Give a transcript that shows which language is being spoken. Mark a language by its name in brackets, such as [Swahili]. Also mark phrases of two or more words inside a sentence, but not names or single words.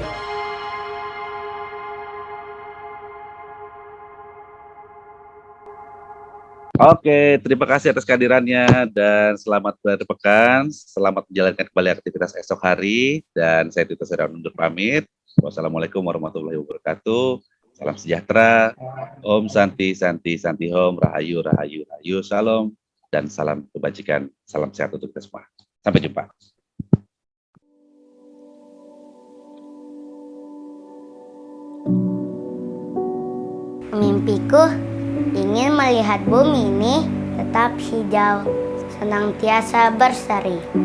[Indonesian] Oke, terima kasih atas kehadirannya dan selamat berpekan, selamat menjalankan kembali aktivitas esok hari, dan saya Tito Serawan undur pamit. [Arabic] والسلام عليكم ورحمة الله وبركاته. [Indonesian] Salam sejahtera, [Sanskrit] ॐ शान्ति शान्ति शान्ति ॐ, [Indonesian] Rahayu Rahayu Rahayu, Salam, dan salam kebajikan, salam sehat untuk kita semua. Sampai jumpa. Mimpiku ingin melihat bumi ini tetap hijau, senantiasa berseri.